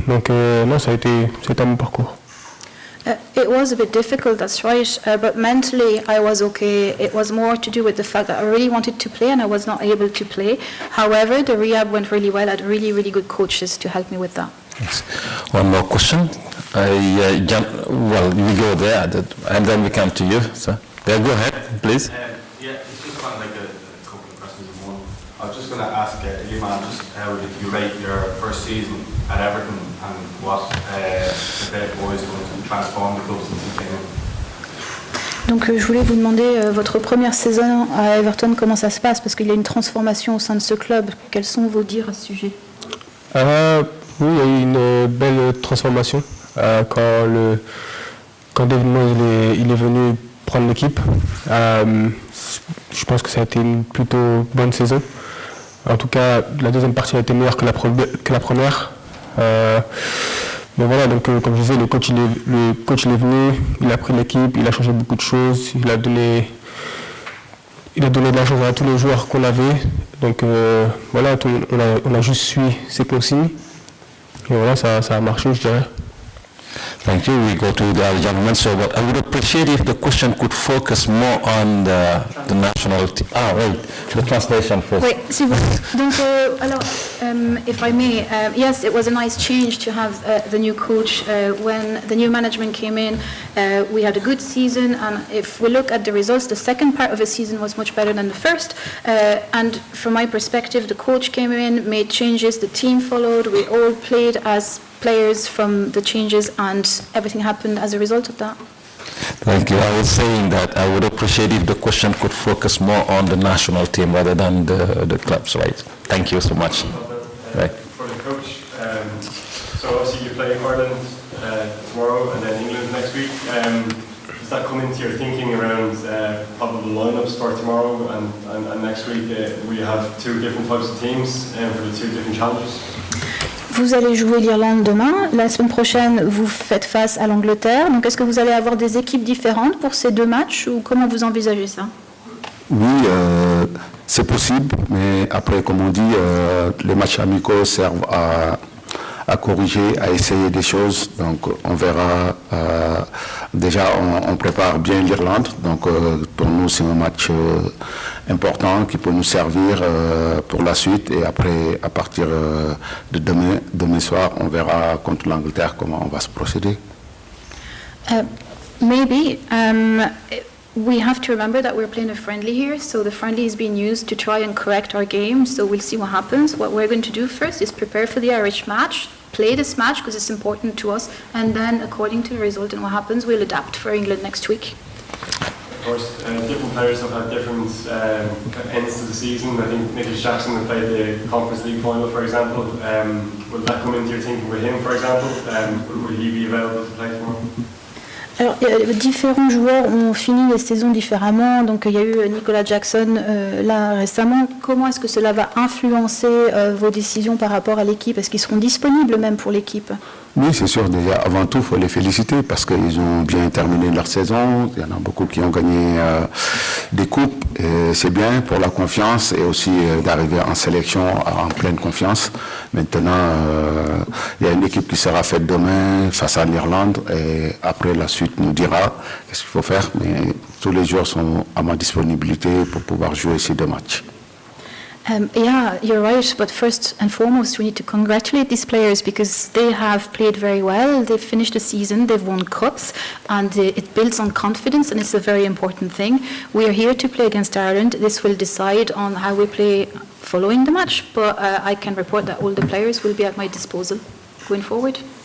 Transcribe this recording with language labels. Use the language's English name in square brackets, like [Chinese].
[French] Donc non, ça a été un bon parcours. [English] It was a bit difficult, that's right, but mentally I was okay. It was more to do with the fact that I really wanted to play and I was not able to play. However, the rehab went really well. I had really, really good coaches to help me with that. Yes. One more question. Well, we go there, and then we come to you. So, yeah, go ahead, please. Yeah, it's just kind of like a couple of questions in one. I was just going to ask Ilman, just how did you rate your first season at Everton and what the boys going to transform the club since you came in? [French] Donc je voulais vous demander votre première saison à Everton, comment ça se passe, parce qu'il y a une transformation au sein de ce club. Quels sont vos dires à ce sujet? Oui, il y a eu une belle transformation quand David Moyes il est venu prendre l'équipe. Je pense que ça a été une plutôt bonne saison. En tout cas, la deuxième partie a été meilleure que la première. Mais voilà, donc comme je disais, le coach il est venu, il a pris l'équipe, il a changé beaucoup de choses, il a donné de la chance à tous les joueurs qu'on avait. Donc voilà, on a juste suivi ses consignes. Et voilà, ça a marché, je dirais. [English] Thank you. We go to the other gentleman. So, but I would appreciate if the question could focus more on the national team. Ah, right. The translation first. [French] Oui, s'il vous plaît. Donc, alors, [English] if I may, yes, it was a nice change to have the new coach. When the new management came in, we had a good season, and if we look at the results, the second part of the season was much better than the first. And from my perspective, the coach came in, made changes, the team followed, we all played as players from the changes, and everything happened as a result of that. Thank you. I was saying that I would appreciate if the question could focus more on the national team rather than the clubs, right? Thank you so much. Right. For the coach, so obviously you play Ireland tomorrow and then England next week. Does that come into your thinking around probable lineups for tomorrow and next week? We have 2 different types of teams for the 2 different challenges. [French] Vous allez jouer l'Irlande demain. La semaine prochaine, vous faites face à l'Angleterre. Donc, est-ce que vous allez avoir des équipes différentes pour ces 2 matchs ou comment vous envisagez ça? Oui, c'est possible, mais après, comme on dit, les matchs amicaux servent à corriger, à essayer des choses. Donc, on verra. Déjà, on prépare bien l'Irlande. Donc, pour nous, c'est un match important qui peut nous servir pour la suite. Et après, à partir de demain soir, on verra contre l'Angleterre comment on va se procéder. [English] Maybe. We have to remember that we're playing a friendly here, so the friendly is being used to try and correct our game, so we'll see what happens. What we're going to do first is prepare for the Irish match, play this match because it's important to us, and then according to the result and what happens, we'll adapt for England next week. Of course, different players have had different ends to the season. I think Nicholas Jackson will play the Conference League final, for example. Will that come into your thinking with him, for example? Will he be available to play tomorrow? [French] Alors, différents joueurs ont fini les saisons différemment. Donc, il y a eu Nicolas Jackson là récemment. Comment est-ce que cela va influencer vos décisions par rapport à l'équipe? Est-ce qu'ils seront disponibles même pour l'équipe? Oui, c'est sûr. Déjà, avant tout, il faut les féliciter parce qu'ils ont bien terminé leur saison. Il y en a beaucoup qui ont gagné des coupes. Et c'est bien pour la confiance et aussi d'arriver en sélection en pleine confiance. Maintenant, il y a une équipe qui sera faite demain face à l'Irlande. Et après, la suite nous dira ce qu'il faut faire. Mais tous les joueurs sont à ma disponibilité pour pouvoir jouer ces 2 matchs. [English] Yeah, you're right. But first and foremost, we need to congratulate these players because they have played very well. They've finished the season, they've won cups, and it builds on confidence, and it's a very important thing. We are here to play against Ireland. This will decide on how we play following the match, but I can report that all the players will be at my disposal going forward.